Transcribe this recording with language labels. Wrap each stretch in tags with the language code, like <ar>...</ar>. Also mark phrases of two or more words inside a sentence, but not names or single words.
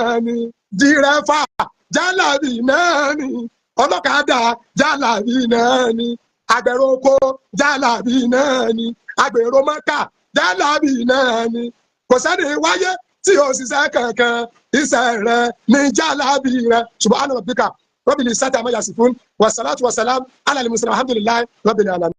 <yo>ni dírẹ́fà jálàbí náà ni ọlọ́kadà jálàbí náà ni agbẹ̀rọ̀kọ jálàbí náà ni agbèròmọ́kà jálàbí náà ni kò sẹ́ni wáyé tí o ṣiṣẹ́ kankan iṣẹ́ rẹ̀ ní jálàbí rẹ̀</yo> <ar>سبحان ربك رب العزة عما يصفون والصلاة والسلام على المرسلين الحمد لله رب العالمين.</ar>